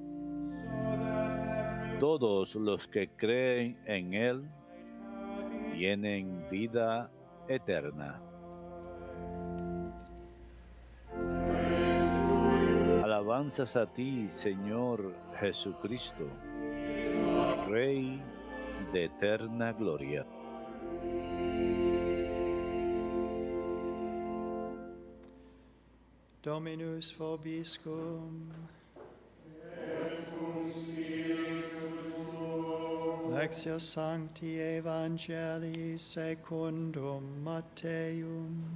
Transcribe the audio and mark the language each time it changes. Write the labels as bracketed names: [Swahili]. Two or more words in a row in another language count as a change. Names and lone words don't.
[Spanish] Todos los que creen en Él tienen vida eterna. Alabanzas a ti, Señor Jesucristo, Rey de eterna gloria. [Latin] Dominus vobiscum. Lectio Sancti Evangelii secundum Matteum.